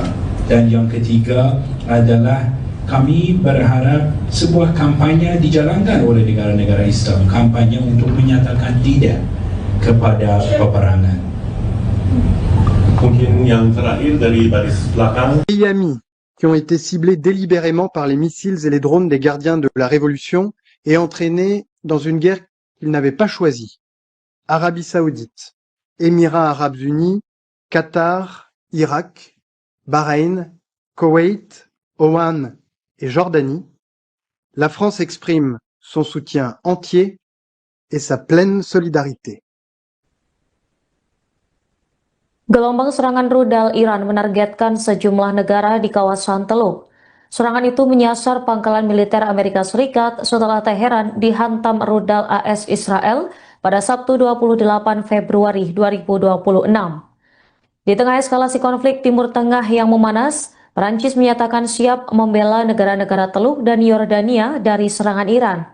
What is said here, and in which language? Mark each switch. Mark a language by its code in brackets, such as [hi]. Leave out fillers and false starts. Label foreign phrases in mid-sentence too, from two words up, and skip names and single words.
[id] Dan yang ketiga adalah kami berharap sebuah kampanye dijalankan oleh negara-negara Islam, kampanye untuk menyatakan tidak kepada peperangan. Mungkin yang terakhir dari baris belakang. [fr] Pays amis qui ont été ciblés délibérément par les missiles et les drones des gardiens de la Révolution et entraînés dans une guerre qu'ils n'avaient pas choisie. Arabie Saoudite, Émirats Arabes Unis, Qatar, Irak, Bahreïn, Koweït, Oman et Jordanie, la France exprime son soutien entier et sa pleine solidarité. [id] Gelombang serangan rudal Iran menargetkan sejumlah negara di kawasan Teluk. Serangan itu menyasar pangkalan militer Amerika Serikat setelah Teheran dihantam rudal AS Israel pada Sabtu 28 Februari 2026. Di tengah eskalasi konflik Timur Tengah yang memanas, Prancis menyatakan siap membela negara-negara Teluk dan Yordania dari serangan Iran.